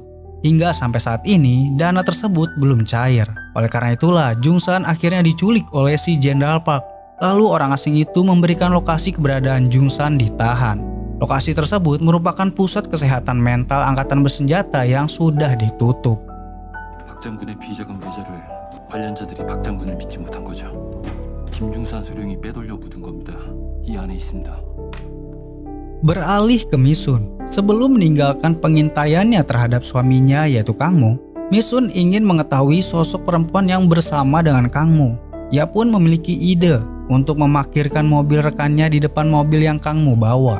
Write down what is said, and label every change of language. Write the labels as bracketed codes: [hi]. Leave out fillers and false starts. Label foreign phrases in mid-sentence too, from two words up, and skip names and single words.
[id] Hingga sampai saat ini, dana tersebut belum cair. Oleh karena itulah, Jungsan akhirnya diculik oleh si Jenderal Park. Lalu orang asing itu memberikan lokasi keberadaan Jungsan ditahan. Lokasi tersebut merupakan pusat kesehatan mental angkatan bersenjata yang sudah ditutup. [ko] 박 장군의 비자금 계좌를 관련자들이 박 장군을 믿지 못한 거죠. 김중산 소령이 빼돌려 묻은 겁니다. 이 안에 있습니다. [id] Beralih ke Mi-sun, sebelum meninggalkan pengintaiannya terhadap suaminya yaitu Kang Mo, Mi-sun ingin mengetahui sosok perempuan yang bersama dengan Kang Mo. Ia pun memiliki ide untuk memarkirkan mobil rekannya di depan mobil yang Kang Mo bawa.